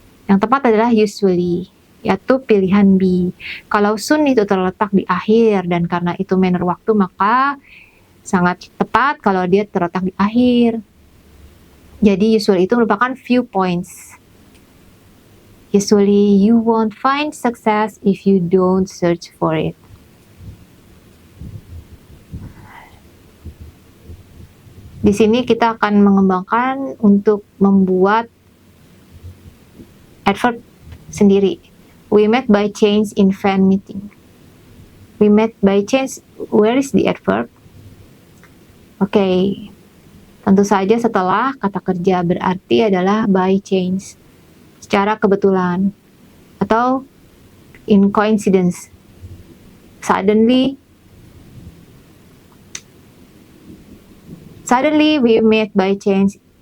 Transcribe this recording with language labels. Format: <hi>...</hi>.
<id>Yang tepat adalah usually, yaitu pilihan B. Kalau soon itu terletak di akhir, dan karena itu manner waktu, maka sangat tepat kalau dia terletak di akhir. Jadi usually itu merupakan few points.</id> <en>Usually you won't find success if you don't search for it.</en> <id>Di sini kita akan mengembangkan untuk membuat adverb sendiri.</id> <en>We met by chance in fan meeting. We met by chance, where is the adverb?</en> <id>Oke, tentu saja setelah kata kerja, berarti adalah by chance, secara kebetulan, atau</id> <en>in coincidence, suddenly we met by chance.</en>